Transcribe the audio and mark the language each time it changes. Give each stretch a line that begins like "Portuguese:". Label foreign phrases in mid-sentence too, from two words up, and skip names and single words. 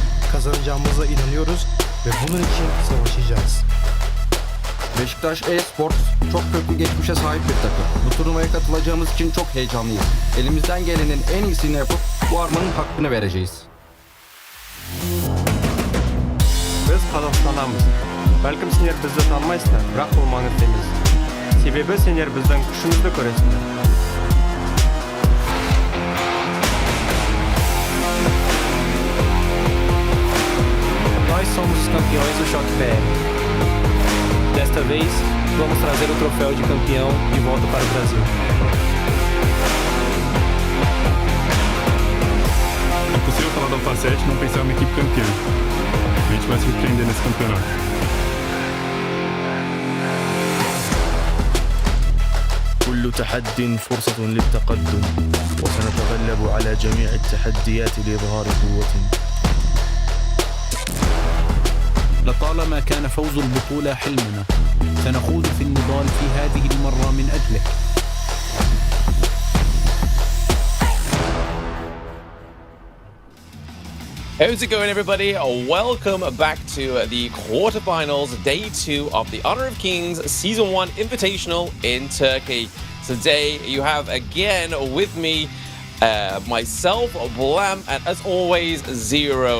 Turkish: Kazanacağımıza inanıyoruz ve bunun için savaşacağız. Beşiktaş e-Sports çok köklü geçmişe sahip bir takım. Bu turnuvaya katılacağımız için çok heyecanlıyız. Elimizden gelenin en iyisini yapıp bu armanın hakkını vereceğiz.
Kazakh: Biz Қазақстанамыз. Бәлкім сендер бізді танымайсыңдар, бірақ бұл маңызды емес. Себебі сендер біздің күшімізді көресіңдер.
Portuguese: Nós somos os campeões do Choque BR. Desta vez, vamos trazer o troféu de campeão de volta para o Brasil. É possível falar da Alpha 7 e não pensar em uma equipe campeã. A gente vai surpreender nesse campeonato.
Arabic: كل تحد فرصة للتقدم وسنتغلب على جميع التحديات لإظهار قوتنا. لطالما كان فوز البطولة حلمنا، سنخوض في النضال في هذه المرة من أجله.
English: How's it going, everybody? Welcome back to the quarterfinals, day 2 of the Honor of Kings Season 1 Invitational in Turkey. Today, you have again with me myself, Blam, and as always, Zero.